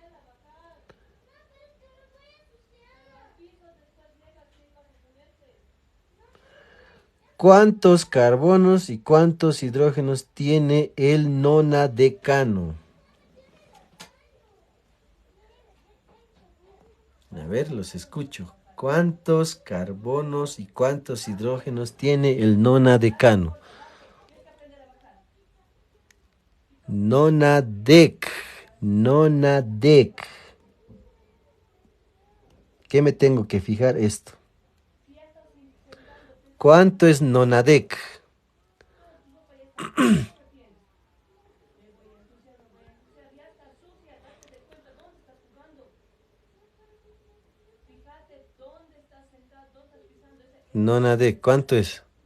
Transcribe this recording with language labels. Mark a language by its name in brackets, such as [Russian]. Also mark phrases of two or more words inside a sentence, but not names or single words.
[Spanish] ¿Cuántos carbonos y cuántos hidrógenos tiene el nonadecano? A ver, los escucho. ¿Cuántos carbonos y cuántos hidrógenos tiene el nonadecano? Nonadec. Nonadec. ¿Qué me tengo que fijar esto? ¿Cuánto es nonadec? Nonadec, ¿cuánto es?